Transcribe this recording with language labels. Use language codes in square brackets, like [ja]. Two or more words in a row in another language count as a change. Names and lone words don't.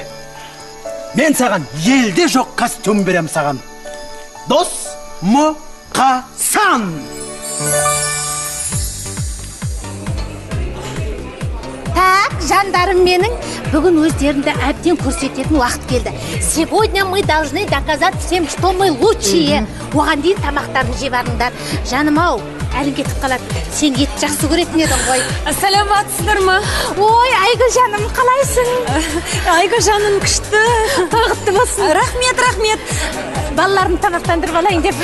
[kk] Мен саған елде жоқ костюм берем саған. Дос Мұқасан! Так, жандарым менің, бүгін өздеріңді әбден көрсететін уақыт келді. [ru] Сегодня мы должны доказать всем, что мы лучшие. [kk] Оған дейін тамақтарын жеп алыңдар. Жаным-ау, әлің кетіп қалады. Сен ет жақсы көретін едің ғой. Саламатсыздар ма? Ой, Айгүл жаным, қалайсың? Айгүл жаным күшті. Бақытты болсын. Рахмет. Балаларын тамақтандырып алайын деп.